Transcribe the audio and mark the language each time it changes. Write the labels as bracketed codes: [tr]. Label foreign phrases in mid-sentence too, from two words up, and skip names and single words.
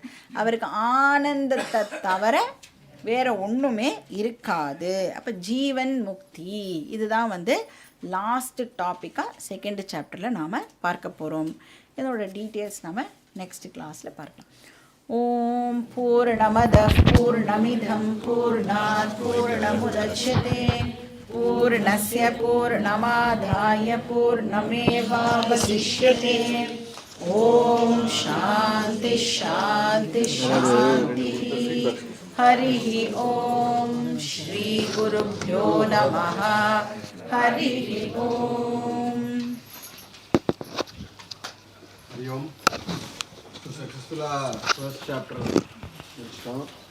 [ta] அவருக்கு ஆனந்தத்தை தவிர வேறு ஒன்றுமே இருக்காது. அப்போ ஜீவன் முக்தி இதுதான் வந்து [en] last topicaaga second chapteril [ta] நாம் பார்க்க போகிறோம். இதோட டீட்டெயில்ஸ் நாம் [en] next classil [ta] பார்க்கலாம். [sa] ॐ पूर्णमदः पूर्णमिदम् पूर्णात् पूर्णमुदच्यते पूर्णस्य पूर्णमादाय पूर्णमेवावशिष्यते. ॐ शान्ति शान्ति शान्ति. हरिः ॐ श्री गुरुभ्यो नमः. हरिः ॐ. [en] successfullaaga first chapter [ta] முடிச்சிட்டோம்.